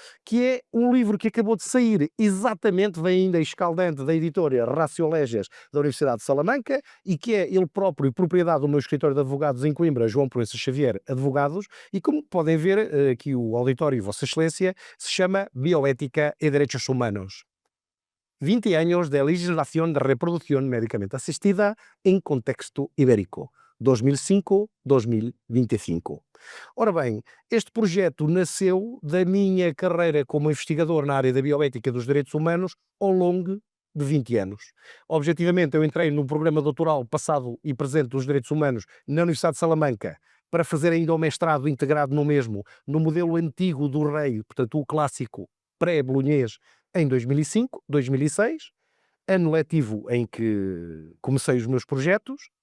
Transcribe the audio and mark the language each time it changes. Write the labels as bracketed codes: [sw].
[pt] que é um livro que acabou de sair, exatamente, vem ainda escaldante, da editora Ratio Leges da Universidade de Salamanca, e que é ele próprio propriedade do meu escritório de advogados em Coimbra, João Proença Xavier Advogados, e como podem ver aqui o auditório e Vossa Excelência, se chama Bioética e Direitos Humanos. [es] 20 años de legislación de reproducción médicamente asistida en contexto ibérico, 2005-2025. [pt] Ora bem, este projeto nasceu da minha carreira como investigador na área da bioética e dos direitos humanos ao longo de 20 anos. Objetivamente, eu entrei no programa doutoral passado e presente dos direitos humanos na Universidade de Salamanca para fazer ainda o mestrado integrado no mesmo, no modelo antigo do rei, portanto o clássico pré-bolonhês, em 2005, 2006, ano letivo em que comecei os meus projetos,